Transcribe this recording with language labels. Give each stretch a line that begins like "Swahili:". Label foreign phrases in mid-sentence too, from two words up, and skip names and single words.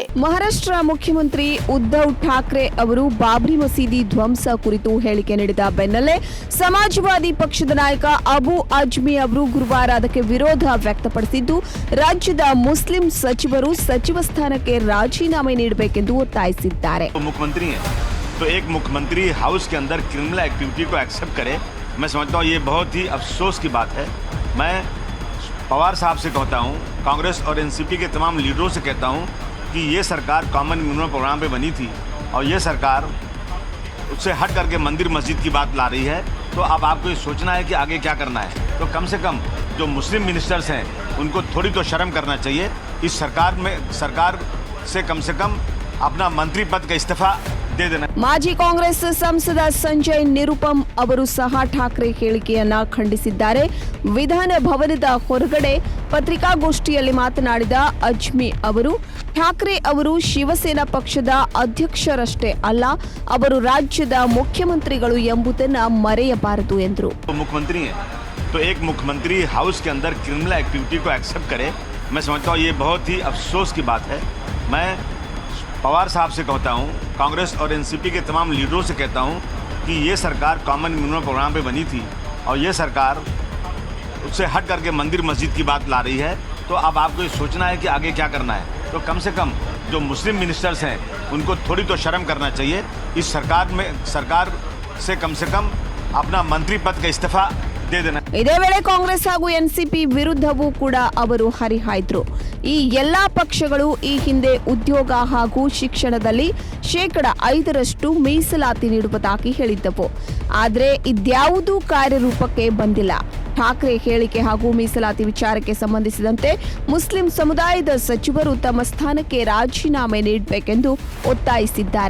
Kannada: ಮಹಾರಾಷ್ಟ್ರ ಮುಖ್ಯಮಂತ್ರಿ ಉದ್ಧವ್ ಠಾಕ್ರೆ ಅವರು ಬಾಬ್ರಿ ಮಸೀದಿ ಧ್ವಂಸ ಕುರಿತು ಹೇಳಿಕೆ ನೀಡಿದ ಬೆನ್ನಲ್ಲೇ ಸಮಾಜವಾದಿ ಪಕ್ಷದ ನಾಯಕ ಅಬು ಅಜ್ಮಿ ಅವರು ಗುರುವಾರ ಅದಕ್ಕೆ ವಿರೋಧ ವ್ಯಕ್ತಪಡಿಸಿದ್ದು, ರಾಜ್ಯದ ಮುಸ್ಲಿಂ ಸಚಿವರು ಸಚಿವ ಸ್ಥಾನಕ್ಕೆ ರಾಜೀನಾಮೆ ನೀಡಬೇಕೆಂದು ಒತ್ತಾಯಿಸಿದ್ದಾರೆ.
Hindi: मुख्यमंत्री हैं तो एक मुख्यमंत्री हाउस के अंदर
English: criminal activity
Hindi: को एक्सेप्ट करे, मैं समझता हूँ ये बहुत ही अफसोस की बात है। मैं पवार साहब से कहता हूँ, कांग्रेस और एनसीपी के तमाम लीडरों से कहता हूँ कि ये सरकार
English: common minimum programme
Hindi: पे बनी थी और ये सरकार उससे हट करके मंदिर मस्जिद की बात ला रही है। तो अब आपको ये सोचना है कि आगे क्या करना है। तो कम से कम जो
English: Muslim ministers
Hindi: हैं उनको थोड़ी तो शर्म करना चाहिए। इस सरकार से कम अपना मंत्री पद का इस्तीफा दे देना।
Kannada: ಮಾಜಿ ಕಾಂಗ್ರೆಸ್ ಸಂಸದ ಸಂಜಯ್ ನಿರುಪಮ್ ಅವರು ಸಹ ಠಾಕ್ರೆ ಹೇಳಿಕೆಯನ್ನ ಖಂಡಿಸಿದ್ದಾರೆ. ವಿಧಾನ ಭವನದ ಹೊರಗಡೆ ಪತ್ರಿಕಾಗೋಷ್ಠಿಯಲ್ಲಿ ಮಾತನಾಡಿದ ಅಜ್ಮಿ ಅವರು, ಠಾಕ್ರೆ ಅವರು ಶಿವಸೇನಾ ಪಕ್ಷದ ಅಧ್ಯಕ್ಷರಷ್ಟೇ ಅಲ್ಲ, ಅವರು ರಾಜ್ಯದ ಮುಖ್ಯಮಂತ್ರಿಗಳು ಎಂಬುದನ್ನು ಮರೆಯಬಾರದು ಎಂದರು.
Hindi: मुख्यमंत्री हैं तो एक मुख्यमंत्री हाउस के अंदर
English: criminal activity
Hindi: को एक्सेप्ट करे, मैं समझता हूँ ये बहुत ही अफसोस की बात है। मैं पवार साहब से कहता हूँ, कांग्रेस और एनसीपी के तमाम लीडरों से कहता हूँ कि ये सरकार
English: common minimum programme
Hindi: पे बनी थी और ये सरकार उससे हट करके मंदिर मस्जिद की बात ला रही है। तो अब आपको ये सोचना है कि आगे क्या करना है। तो कम से कम जो
English: Muslim ministers
Hindi: हैं उनको थोड़ी तो शर्म करना चाहिए। इस सरकार से कम अपना मंत्री पद का इस्तीफा दे देना।
Kannada: ಇದೇ ವೇಳೆ ಕಾಂಗ್ರೆಸ್ ಹಾಗೂ ಎನ್ಸಿಪಿ ವಿರುದ್ಧವೂ ಕೂಡ ಅವರು ಹರಿಹಾಯ್ದರು. ಈ ಎಲ್ಲಾ ಪಕ್ಷಗಳು ಈ ಹಿಂದೆ ಉದ್ಯೋಗ ಹಾಗೂ ಶಿಕ್ಷಣದಲ್ಲಿ 5% ಮೀಸಲಾತಿ ನೀಡುವುದಾಗಿ ಹೇಳಿದ್ದವು. ಆದರೆ ಇದ್ಯಾವುದೂ ಕಾರ್ಯರೂಪಕ್ಕೆ ಬಂದಿಲ್ಲ. ಠಾಕ್ರೆ ಹೇಳಿಕೆ ಹಾಗೂ ಮೀಸಲಾತಿ ವಿಚಾರಕ್ಕೆ ಸಂಬಂಧಿಸಿದಂತೆ ಮುಸ್ಲಿಂ ಸಮುದಾಯದ ಸಚಿವರು ತಮ್ಮ ಸ್ಥಾನಕ್ಕೆ ರಾಜೀನಾಮೆ ನೀಡಬೇಕೆಂದು ಒತ್ತಾಯಿಸಿದ್ದಾರೆ.